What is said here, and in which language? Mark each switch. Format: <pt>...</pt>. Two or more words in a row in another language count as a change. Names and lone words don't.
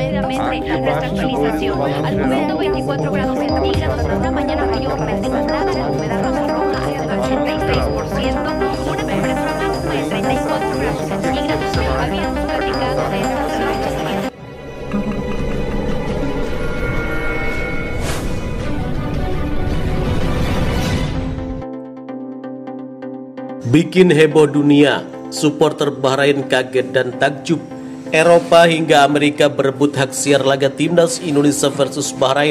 <es>trimestre. Nuestra actualización. Al momento 24 grados centígrados. Una mañana mayormente nublada con humedad rosa-roja hasta el 86%. Una temperatura máxima de 34 grados centígrados. Habíamos platicado de esta semana.</es> <id>Bikin heboh dunia, supporter Bahrain kaget dan takjub. Eropa hingga Amerika berebut hak siar laga timnas Indonesia versus Bahrain.</id>